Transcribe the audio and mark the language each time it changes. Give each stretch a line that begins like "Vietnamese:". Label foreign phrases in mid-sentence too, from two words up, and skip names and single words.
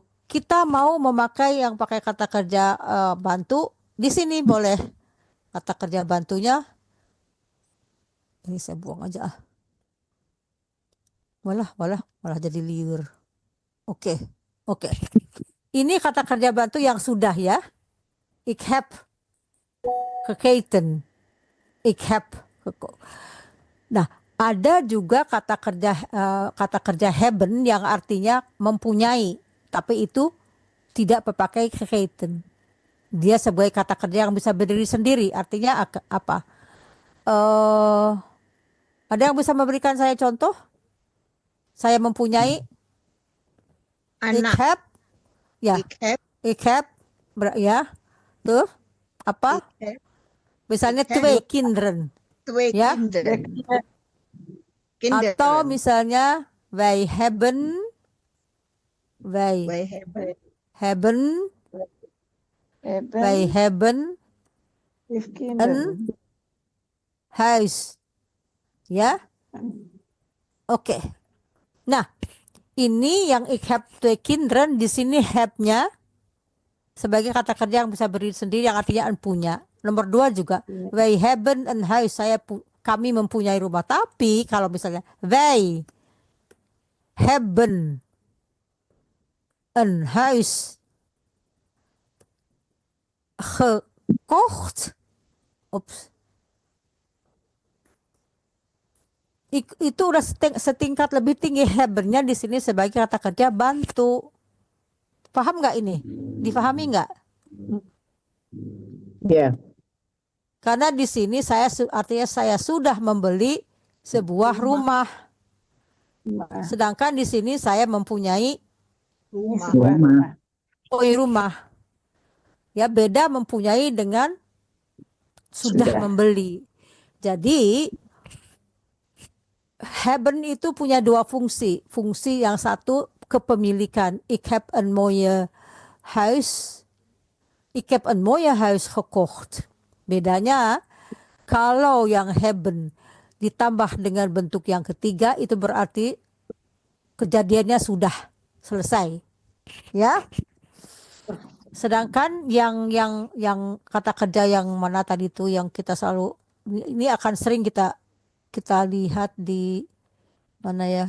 Indonesian: Kita mau memakai yang pakai kata kerja bantu, di sini boleh kata kerja bantunya. Ini saya buang aja. Malah jadi liur. Oke. Ini kata kerja bantu yang sudah ya.
Dutch: Ik heb geketen. Ik heb.
Indonesian: Nah, ada juga kata kerja hebben yang artinya mempunyai, tapi itu tidak berpakai geketen. Dia sebagai kata kerja yang bisa berdiri sendiri. Artinya apa? Ada yang bisa memberikan saya contoh? Saya mempunyai. Anak.
Dutch: Ik heb. Ya. Ik heb.
Indonesian: Ya. Tuh. Apa? Misalnya
Dutch: twee kinderen.
Indonesian: Ya. Atau misalnya
Dutch: wij hebben een huis.
Indonesian: Ya. Oke. Nah, Ini yang
Dutch: ik heb 2 kinderen,
Indonesian: di sini have-nya sebagai kata kerja yang bisa berdiri sendiri yang artinya punya. Nomor 2 juga,
Dutch: wij hebben een huis,
Indonesian: kami mempunyai rumah. Tapi kalau misalnya
Dutch: wij hebben een huis gekocht.
Indonesian: Ops. Itu udah setingkat lebih tinggi, habernya di sini sebagai kata kerja bantu. Paham nggak ini? Difahami nggak? Yeah. Karena di sini artinya saya sudah membeli sebuah rumah. Sedangkan di sini saya mempunyai rumah. Ya, beda mempunyai dengan sudah membeli. Jadi hebben itu punya 2 fungsi. Fungsi yang satu kepemilikan.
Dutch: Ik heb een mooie huis. Ik heb een mooie huis gekocht.
Indonesian: Bedanya kalau yang hebben ditambah dengan bentuk yang ketiga itu berarti kejadiannya sudah selesai. Ya. Sedangkan yang kata kerja yang mana tadi itu yang kita selalu ini akan sering kita lihat di mana ya?